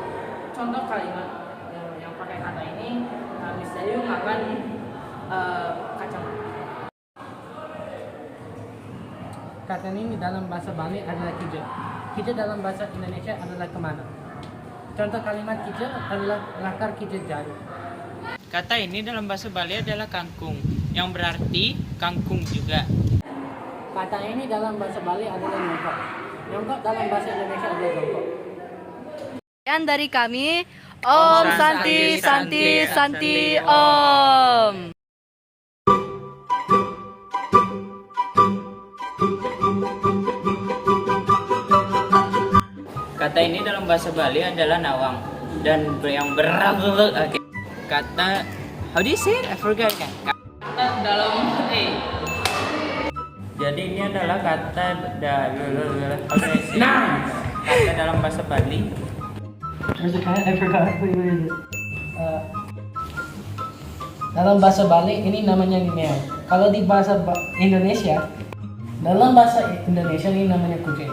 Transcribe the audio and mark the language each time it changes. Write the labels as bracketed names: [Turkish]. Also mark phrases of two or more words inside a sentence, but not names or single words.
[Indonesian] Contoh kalimat yang pakai kata ini, misalnya makan kacamata. Kata ini dalam bahasa Bali adalah kija. Kija dalam bahasa Indonesia adalah kemana. Contoh kalimat kija adalah [Balinese] lakar kija jaru. [Indonesian] Kata ini dalam bahasa Bali adalah kangkung, yang berarti kangkung juga. Kata ini dalam bahasa Bali adalah nyongkok. Nyongkok dalam bahasa Indonesia adalah jongkok. Sekian dari kami. [Sanskrit] Om Santi Santi Santi Om. [Indonesian] Kata ini dalam bahasa Bali adalah nawang, dan yang okay. Kata, [English] how do you say it? I forgot. [Indonesian] Kata dalam Jadi ini adalah kata kata dalam bahasa Bali. [English] Where's the cat? I forgot. Where is it? [Indonesian] Dalam bahasa Bali ini namanya meong. Kalau di bahasa Indonesia, dalam bahasa Indonesia ini namanya kucing.